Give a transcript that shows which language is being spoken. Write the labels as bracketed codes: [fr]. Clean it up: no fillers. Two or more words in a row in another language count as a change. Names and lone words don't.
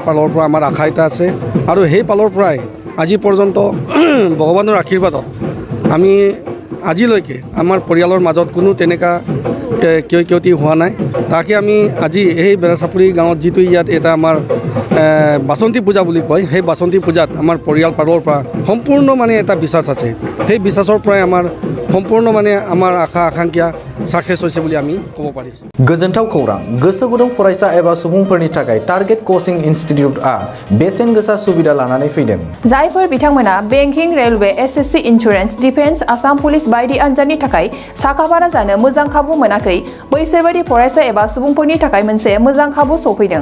[as] পালৰ পৰা আমাৰ আশা এটা আছে আৰু সেই পালৰ পৰাই আজি পৰ্যন্ত ভগৱানৰ আশীৰ্বাদত আমি আজিলৈকে আমাৰ পৰিয়ালৰ মাজত কোনো তেনেকুৱা ক্ষয়ক্ষতি হোৱা নাই তাকে আমি আজি এই বেৰাচাপৰি গাঁৱত যিটো ইয়াত এটা আমাৰ বাসন্তী পূজা বুলি কয় সেই বাসন্তী পূজাত আমাৰ পৰিয়াল পাৰৰ পৰা সম্পূৰ্ণ মানে এটা বিশ্বাস আছে সেই বিশ্বাসৰ পৰাই আমাৰ সম্পূৰ্ণ মানে আমাৰ আশা আকাংক্ষা ছাকচেছ হৈছে বুলি আমি ক'ব পাৰিছো [brx] गोजोनथाव खौरां गोसो गुदुं फरायसा एबा सुबुंफोरनि थाखाय टारगेट कोचिं इन्स्टिट्यूटआ बेसेन गोसा सुबिदा लानानै फैदों जायफोर बिथांमोना बेंकिं रेलवे एसएससी इन्सुरेन्स डिफेन्स आसाम पुलिस बायदि आनजादनि थाखाय साखाफारा जानो मोजां खाबु मोनाखै बैसोर बायदि फरायसा एबा सुबुंफोरनि थाखाय मोनसे मोजां खाबु सफैदों